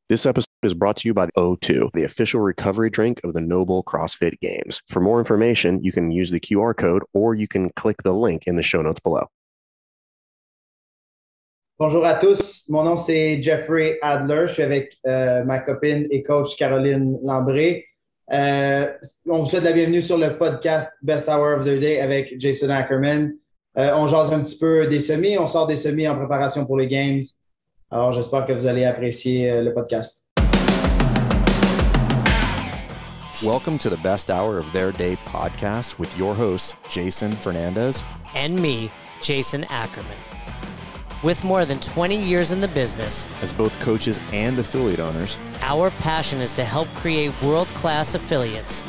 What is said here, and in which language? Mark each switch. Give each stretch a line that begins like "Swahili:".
English: This episode is brought to you by O2, the official recovery drink of the Noble CrossFit Games. For more information, you can use the QR code or you can click the link in the show notes below.
French: Bonjour à tous, mon nom c'est Jeffrey Adler, je suis avec ma copine et coach Caroline Lambré. On vous souhaite la bienvenue sur le podcast Best Hour of the Day avec Jason Ackerman. On jase un petit peu des semis, on sort des semis en préparation pour les Games. Alors, j'espère que vous allez apprécier le podcast.
English: Welcome to the Best Hour of Their Day podcast with your hosts, Jason Fernandez and me, Jason Ackerman. With more than 20 years in the business, as both coaches and affiliate owners, our passion is to help create world-class affiliates